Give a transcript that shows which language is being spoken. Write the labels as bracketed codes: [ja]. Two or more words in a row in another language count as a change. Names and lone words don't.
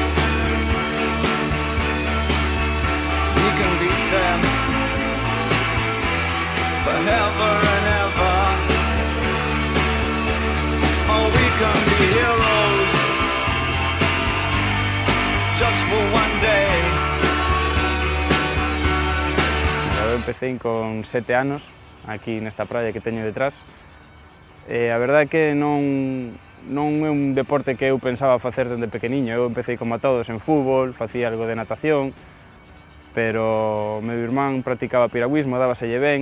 [en] We can beat them forever and ever. Oh, we can be heroes just for one day. [gl] Eu empecé con 7 anos, aquí nesta praia que teño detrás. A verdade é que non é un deporte que eu pensaba facer dende pequeniño. Eu empecé como a todos en fútbol, facía algo de natación, pero o meu irmán practicaba piragüismo, dábaselle ben.